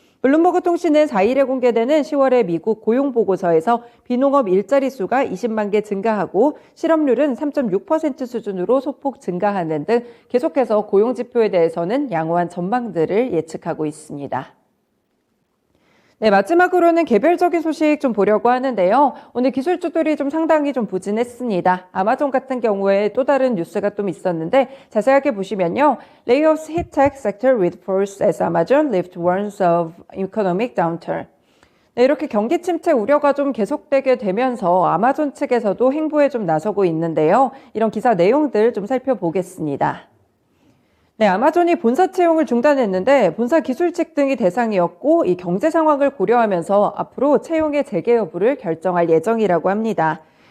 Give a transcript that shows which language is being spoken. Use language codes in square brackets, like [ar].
[ko] 블룸버그 통신은 4일에 공개되는 10월의 미국 고용보고서에서 비농업 일자리 수가 20만 개 증가하고 실업률은 3.6% 수준으로 소폭 증가하는 등 계속해서 고용지표에 대해서는 양호한 전망들을 예측하고 있습니다. 네, 마지막으로는 개별적인 소식 좀 보려고 하는데요. 오늘 기술주들이 상당히 부진했습니다. 아마존 같은 경우에 또 다른 뉴스가 좀 있었는데 자세하게 보시면요. [en] Layoffs hit tech sector with force as Amazon lift warns of economic downturn. [ko] 네, 이렇게 경기 침체 우려가 계속되게 되면서 아마존 측에서도 행보에 나서고 있는데요. 이런 기사 내용들 살펴보겠습니다. 네, 아마존이 본사 채용을 중단했는데 본사 기술직 등이 대상이었고 이 경제 상황을 고려하면서 앞으로 채용의 재개 여부를 결정할 예정이라고 합니다.